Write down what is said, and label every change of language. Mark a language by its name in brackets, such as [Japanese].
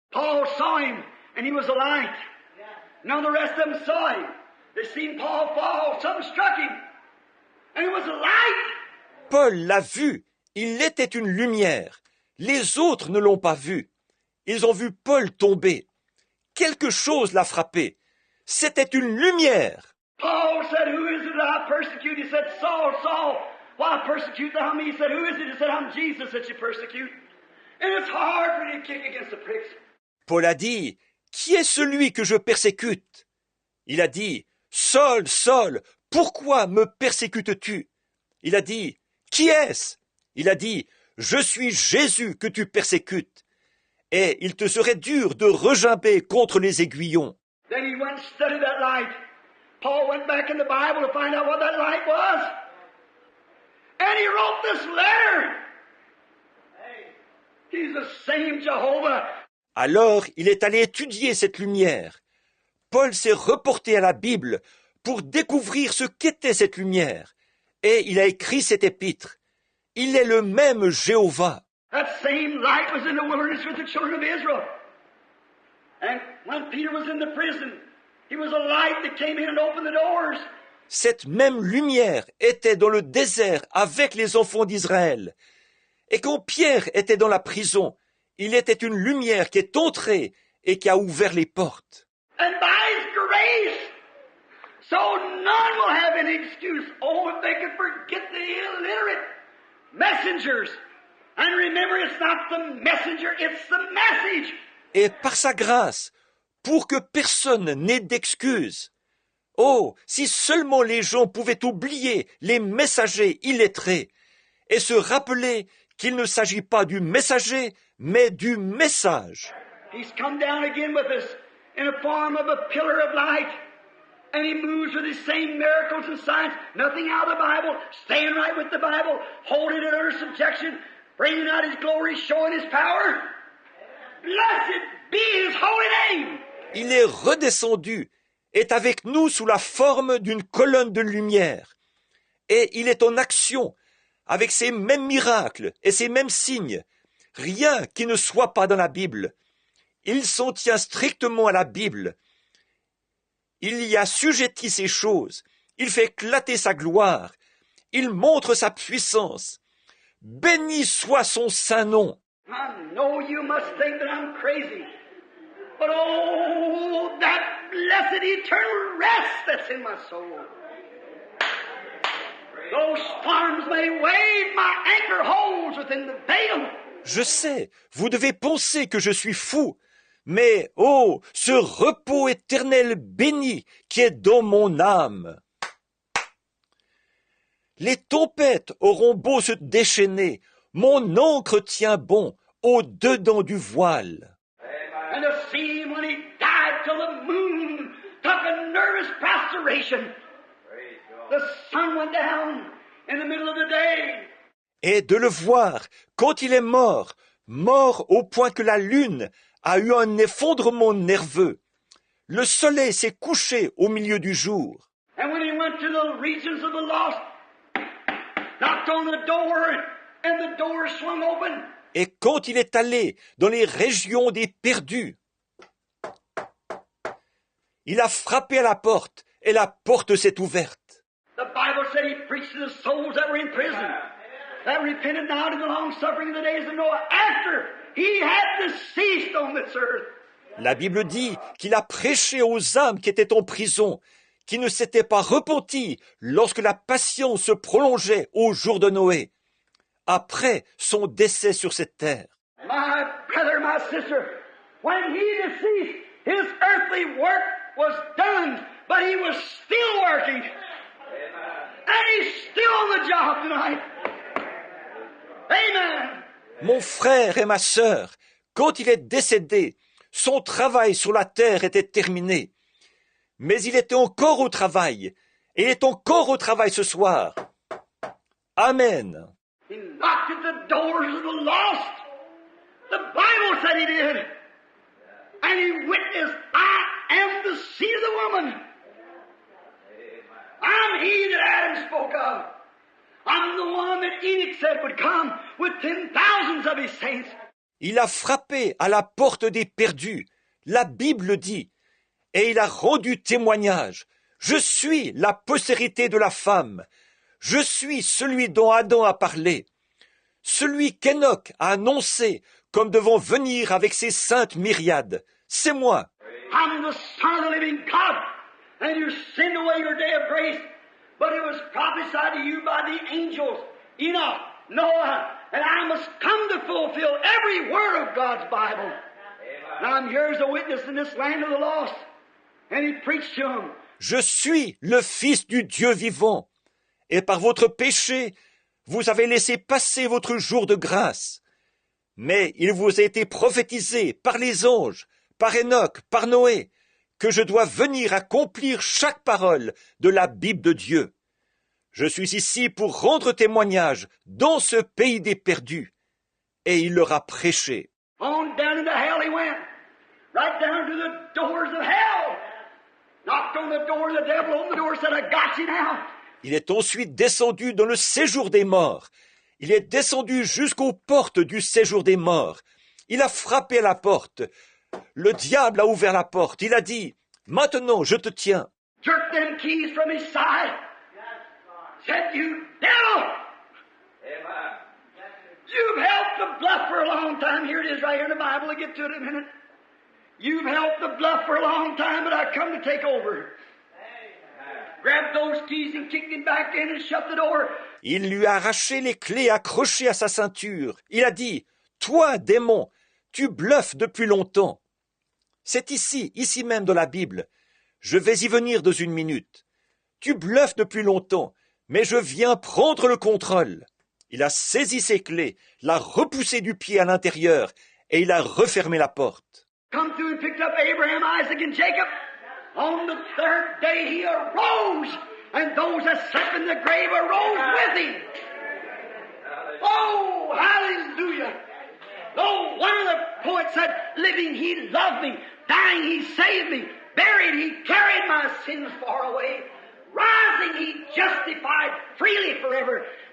[English] Paul saw Him and he was a light. None of the rest of them saw Him. They seen Paul fall, something struck him, and it was a light. [French] Paul l'a vu, il était une lumière. Les autres ne l'ont pas vu. Ils ont vu Paul tomber. Quelque chose l'a frappé. C'était une lumière. [English] Paul said, who is it that I persecute? He said, Saul, Saul, why persecute thou me? He said, who is it? He said, I'm Jesus that you persecute. And it's hard for you to kick against the pricks. [French] Paul a dit, qui est celui que je persécute? Il a dit, Saul, Saul, pourquoi me persécutes-tu? Il a dit, qui est-ce? Il a dit, je suis Jésus que tu persécutes. Et il te serait dur de regimber contre les aiguillons. [English] Then he went and studied that light. Paul went back in the Bible to find out what that light was. And he wrote this letter. He's the same Jehovah. [French] Alors il est allé étudier cette lumière. Paul s'est reporté à la Bible pour découvrir ce qu'était cette lumière. Et il a écrit cet épître. Il est le même Jéhovah. [English] That same light was in the wilderness with the children of Israel. And when Peter was in the prison, he was a light that came in and opened the doors. [French] Cette même lumière était dans le désert avec les enfants d'Israël. Et quand Pierre était dans la prison, il était une lumière qui est entrée et qui a ouvert les portes. [English] And by His grace, so none will have any excuse. Oh, if they could forget the illiterate messengers. And remember, it's not the messenger, it's the message. [French] Et par sa grâce, pour que personne n'ait d'excuses. Oh, si seulement les gens pouvaient oublier les messagers illettrés et se rappeler qu'il ne s'agit pas du messager, mais du message. [English] He's come down again with us in the form of a pillar of light. And He moves with His same miracles and signs, nothing out of the Bible, staying right with the Bible, holding it under subjection, bringing out His glory, showing His power. Blessed be His holy name. [French] Il est redescendu, est avec nous sous la forme d'une colonne de lumière. Et il est en action, avec ces mêmes miracles et ces mêmes signes. Rien qui ne soit pas dans la Bible. Il s'en tient strictement à la Bible. Il y assujettit ces choses. Il fait éclater sa gloire. Il montre sa puissance. Béni soit son saint nom. [English] I know you must think that I'm crazy. But oh, that blessed eternal rest that's in my soul. Those storms may wave, my anchor holds within the veil. [French] Je sais, vous devez penser que je suis fou. Mais, oh, ce repos éternel béni qui est dans mon âme. Les tempêtes auront beau se déchaîner, mon ancre tient bon au-dedans du voile. [English] And the sea, when He died till the moon took a nervous prostration. The sun went down in the middle of the day. [French] Et de le voir, quand il est mort, mort au point que la lune a eu un effondrement nerveux. Le soleil s'est couché au milieu du jour. [English] And when He went to the regions of the lost, knocked on the door, and the door swung open. [French] Et quand il est allé dans les régions des perdus, il a frappé à la porte et la porte s'est ouverte. [English] The Bible said He preached to the souls that were in prison, that repented now to the long suffering of the days of Noah, after He had deceased on this earth. [French] La Bible dit qu'il a prêché aux âmes qui étaient en prison, qui ne s'étaient pas repentis lorsque la patience se prolongeait au jour de Noé, après son décès sur cette terre. [English] My brother, my sister, when He deceased, His earthly work was done, but He was still working. And He's still on the job tonight. Amen. [French] Mon frère et ma sœur, quand il est décédé, son travail sur la terre était terminé. Mais il était encore au travail, et il est encore au travail ce soir. Amen. [English] He knocked at the doors of the lost. The Bible said He did. And He witnessed, I am the seed of the woman. I'm He that Adam spoke of. I'm the one that Enoch said would come with 10,000s of His saints. [French] Il a frappé à la porte des perdus, la Bible dit, et il a rendu témoignage. Je suis la postérité de la femme. Je suis celui dont Adam a parlé. Celui qu'Enoch a annoncé comme devant venir avec ses saintes myriades. C'est moi. [English] I'm the Son of the living God, and you sinned away your day of grace, but it was prophesied to you by the angels, Enoch, Noah, and I must come to fulfill every word of God's Bible. Now I'm here as a witness in this land of the lost, and He preached to them. [French] Je suis le Fils du Dieu vivant, et par votre péché, vous avez laissé passer votre jour de grâce. Mais il vous a été prophétisé par les anges, par Enoch, par Noé, que je dois venir accomplir chaque parole de la Bible de Dieu. Je suis ici pour rendre témoignage dans ce pays des perdus. Et il leur a prêché. [English] On down into hell He went, right down to the doors of hell. Knocked on the door, the devil opened the door, said, I got you now. [French] Il est ensuite descendu dans le séjour des morts. Il est descendu jusqu'aux portes du séjour des morts. Il a frappé à la porte. Le diable a ouvert la porte. Il a dit, « Maintenant, je te tiens. » [English] Jerked them keys from his side. Said, "You devil! You've held the bluff for a long time." Here it is right here in the Bible. I'll get to it in a minute. You've held the bluff for a long time, but I come to take over. Grabbed those keys and kicked him back in and shut the door. [French] Il lui a arraché les clés accrochées à sa ceinture. Il a dit, « Toi, démon, tu bluffes depuis longtemps. » C'est ici même dans la Bible. Je vais y venir dans une minute. Tu bluffes depuis longtemps, mais je viens prendre le contrôle. Il a saisi ses clés, l'a repoussé du pied à l'intérieur, et il a refermé la porte. [English] Come through and picked up Abraham, Isaac, and Jacob. On the third day he arose, and those that slept in the grave arose with him. Oh, hallelujah! Oh, one of the poets said, living he loved me, dying he saved me, buried he carried my sins far away, rising he justified freely forever.